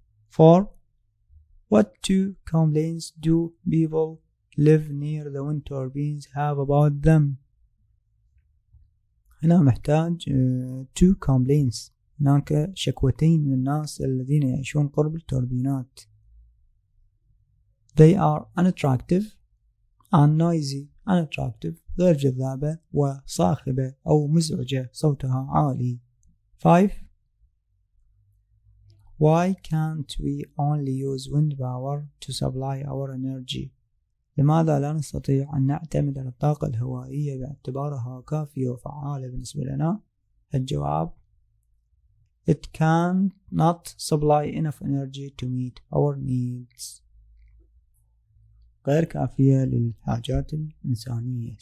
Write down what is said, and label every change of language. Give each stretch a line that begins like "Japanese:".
English: 4, what 2 complaints do people live near the wind turbines have about them؟
Arabic: هنا محتاج
English: 2 complaints،
Arabic: هناك شكوتين من الناس الذين يعيشون قرب التوربينات.
English: they are unattractive and noisy.
Arabic: unattractive غير جذابة وصاخبة أو مزعجة، صوتها عالي.
English: 5, why can't we only use wind power to supply our energy؟
Arabic: لماذا لا نستطيع أن نعتمد على الطاقة الهوائية باعتبارها كافية وفعالة بالنسبة لنا؟ الجواب
English: it cannot supply enough energy to meet our needs،
Arabic: غير كافية للحاجات الإنسانية.